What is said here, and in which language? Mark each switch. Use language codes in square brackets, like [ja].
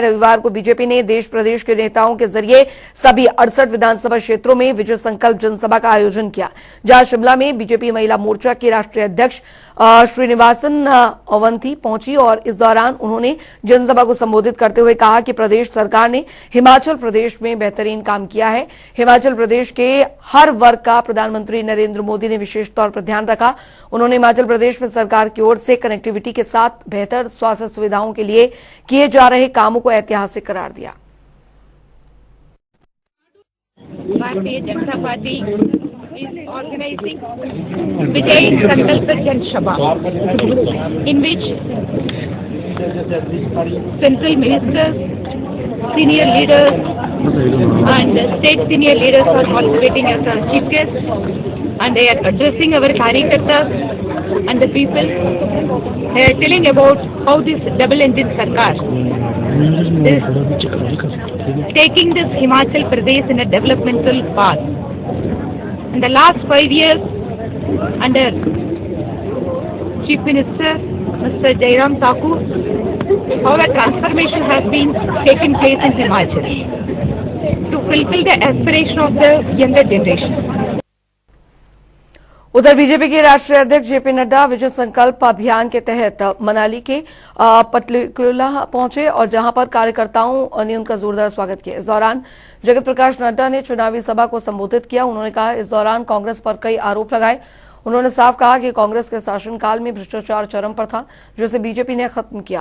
[hi] रविवार को बीजेपी ने देश प्रदेश के नेताओं के जरिए सभी 68 विधानसभा क्षेत्रों में विजय संकल्प जनसभा का आयोजन किया, जहां शिमला में बीजेपी महिला मोर्चा के राष्ट्रीय अध्यक्ष श्रीनिवासन अवंती पहुंची और इस दौरान उन्होंने जनसभा को संबोधित करते हुए कहा कि प्रदेश सरकार ने हिमाचल प्रदेश में बेहतरीन काम किया है। हिमाचल प्रदेश के हर वर्ग का प्रधानमंत्री नरेंद्र मोदी ने विशेष तौर पर ध्यान रखा। उन्होंने हिमाचल प्रदेश में सरकार की ओर से कनेक्टिविटी के साथ बेहतर स्वास्थ्य सुविधाओं के लिए किए जा रहे कामों को ऐतिहासिक करार दिया। [en] Bharatiya Janata Party is organizing Vijay Sankalp Jan Sabha, in which central ministers, senior leaders and state senior leaders are participating as our chief guests, and they are addressing our Karyakartas and the people. They are telling about how this double-engine Sarkar is taking this Himachal Pradesh in a developmental path. In the last 5 years, under Chief Minister Mr. Jairam Thakur, how a transformation has been taken place in Himachal to fulfill the aspiration of the younger generation. [hi] उधर BJP के राष्ट्रीय अध्यक्ष JP Nadda विजय संकल्प अभियान के तहत मनाली के पटलिकुला पहुंचे और जहां पर कार्यकर्ताओं ने उनका जोरदार स्वागत किया। इस दौरान जगत प्रकाश नड्डा ने चुनावी सभा को संबोधित किया। उन्होंने कहा इस दौरान कांग्रेस पर कई आरोप लगाए। उन्होंने साफ कहा कि कांग्रेस के शासनकाल में भ्रष्टाचार चरम पर था, जिसे बीजेपी ने खत्म किया।